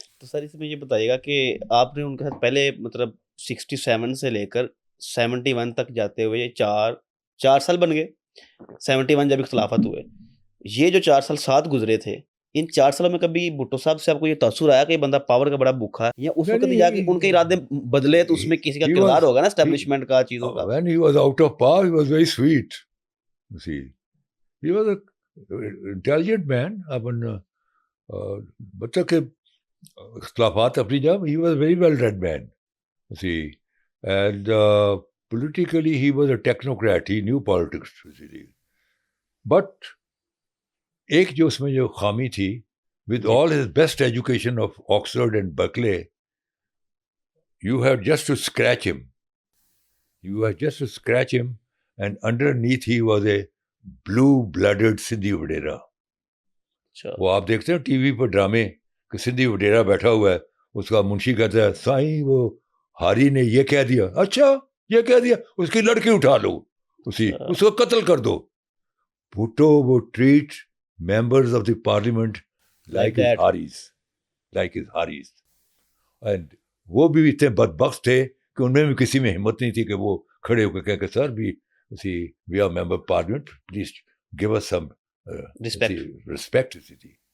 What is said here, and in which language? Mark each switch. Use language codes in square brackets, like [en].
[ur] تو سر اس میں یہ بتائیے گا کہ آپ نے ان کے ساتھ پہلے مطلب 67 سے لے کر 71 تک جاتے ہوئے 4 سال بن گئے, 71 جب اختلافات ہوئے, یہ جو 4 سال ساتھ گزرے تھے ان 4 سالوں میں کبھی بھٹو صاحب سے آپ کو یہ تاثر آیا کہ یہ بندہ پاور کا بڑا بھوکا ہے, یا اس وقت ہی جا کے ان کے ارادے بدلے تو اس میں کسی کا [en] He [ur] کردار [en] was- [ur] ہوگا نا اسٹیبلشمنٹ کا, چیزوں کا؟ [en] when he was out of power, he was very sweet. You see, he was a intelligent man. [ur] अपन بچہ کے اختلافات اپنی جگہ, [en] he was a very well read man. You see, and politically he was a technocrat. He knew politics. You see. But [ur] ایک جو اس میں جو خامی تھی, [en] with all his best education of Oxford and Berkeley, you had just to scratch him. You had just to scratch him, and underneath he was a blue-blooded Sindhi Vadera. [ur] وہ آپ دیکھتے ہیں T V پر ڈرامے کہ سندھی وڈیرا بیٹھا ہوا ہے, اس کا منشی کہتا ہے سائیں وہ ہاری نے یہ کہہ دیا, اچھا یہ کہہ دیا, اس کی لڑکی اٹھا لو, اس کو قتل کر دو. بھٹو وہ [en] treat members of the parliament like his ہاریز, [ur] and وہ بھی اتنے بدبخت تھے کہ ان میں بھی کسی میں ہمت نہیں تھی کہ وہ کھڑے ہو کے کہہ کہ سر بھی [en] we are member parliament, please give us some respect [ur] تھی.